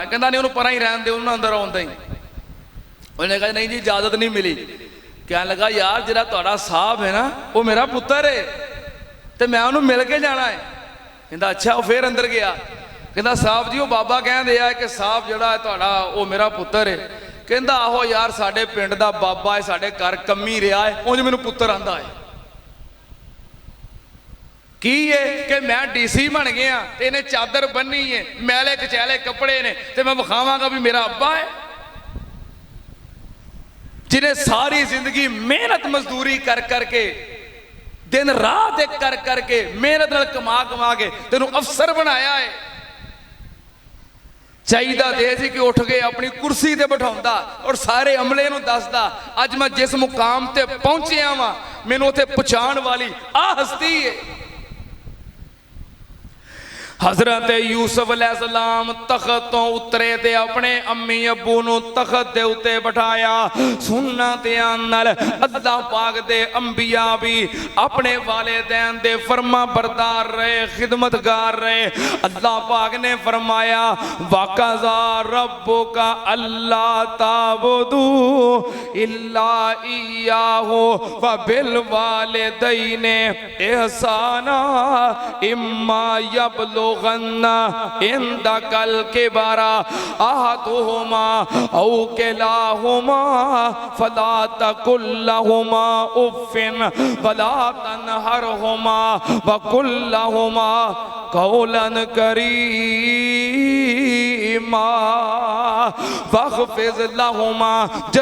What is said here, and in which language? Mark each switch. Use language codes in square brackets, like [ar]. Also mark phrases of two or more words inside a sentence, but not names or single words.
[pa] کہندا نہیں انہوں پرا ہی رہن دے, انہوں اندر آوندا ہی. [ur] انہوں نے کہا نہیں جی اجازت نہیں ملی. [pa] کہنے لگا یار جڑا تہاڈا صاحب ہے نا وہ میرا پتر ہے تے میں انہوں مل کے جانا ہے. کہندا اچھا. [ur] وہ پھر اندر گیا. [pa] کہندا صاحب جی وہ بابا کہہ دیا ہے کہ صاحب جڑا ہے تہاڈا وہ میرا پتر ہے. کہندا آہو یار ساڈے پنڈ دا بابا ہے, ساڈے گھر کمی رہا ہے, اونج مینوں پتر آندا ہے. کی ہے کہ میں ڈی سی بن گیا تے انہیں چادر بننی ہے, میلے کچیلے کپڑے نے, تے میں بخاواں گا بھی میرا ابا ہے. جنہیں ساری زندگی محنت مزدوری کر کر کے, دن رات ایک کر کر کے, محنت نال کما کے تینوں افسر بنایا ہے. چاہیدہ دے سی کہ اٹھ گئے اپنی کرسی تے بٹھاؤندا اور سارے عملے نو دسدا اج میں جس مقام تے پہنچیا ہاں مینوں تے پہچان والی آ ہستی ہے. حضرت یوسف علیہ السلام تخت تو اترے تے اپنے امی ابو نو تخت دے اتے بٹھایا. سننا تے آنال اللہ پاک دے انبیاء بھی اپنے والدین دے فرما بردار رہے, خدمتگار رہے. [ur] اللہ پاک نے فرمایا [ar] وَقَضَىٰ رَبُّكَ أَلَّا تَعْبُدُوا إِلَّا إِيَّاهُ وَبِالْوَالِدَيْنِ إِحْسَانًا إِمَّا يَبْلُغَنَّ يبلغن عندك الكبر أحدهما أو كلاهما فلا تقل لهما أف ولا تنهرهما وقل لهما قولا كريما واخفض لهما